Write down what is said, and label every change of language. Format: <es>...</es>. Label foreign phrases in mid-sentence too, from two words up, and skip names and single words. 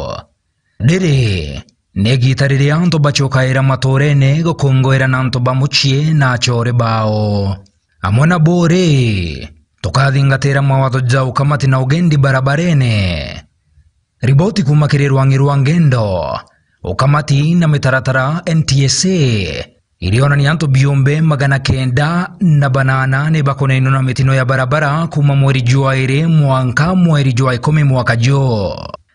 <mer>Dere negitariria anto bachokaira matorene gukongwera na anto bamuchie na chore bao. Amona bore tukathingatira mawatho ja ukamati na ugendi barabarene. Riboti kumakirirwa ngirwa ngendo ukamati na mitaratara NTSA iliona ni anto biombe 908 bakonaino na mitino ya barabara kuma mweri jua ire mwanka mweri jua 10 mwaka jo.</mer>